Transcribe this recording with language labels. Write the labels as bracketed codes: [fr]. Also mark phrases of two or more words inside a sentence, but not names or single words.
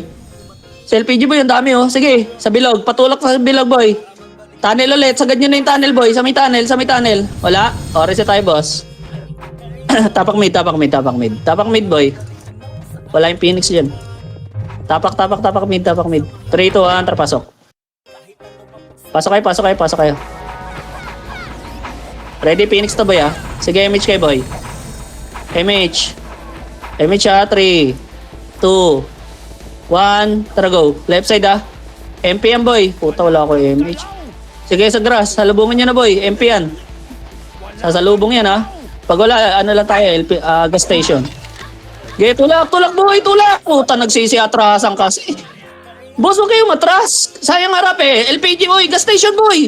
[tl] Sa LPG boy, ang dami oh. Sige, sa bilog. Patulak sa bilog boy. Tunnel ulit. Sagad nyo na yung tunnel boy. Sa may tunnel, sa may tunnel. Wala? O, reset tayo boss. Tapak mid, tapak mid, tapak mid. Tapak mid boy. Wala yung Phoenix dyan. Tapak, tapak, tapak mid, tapak mid. 3, 2, 1, pasok. Pasok kayo, pasok kayo, pasok kayo. Ready Phoenix to boy ah. Sige, MH kayo boy. MH. MH ah, 3, 2, 1, tara go. Left side ah. MP yan boy. Puta wala ako MH. Sige sa grass. Salubungin nyo na boy. MP yan. Sasalubong yan ah. Pag wala, ano lang tayo. Gas station. Okay, tulak, tulak boy. Tulak. Puta nagsisi atrasan kasi. Boss, huwag kayo matras. Sayang harap eh. LPG boy. Gas station boy.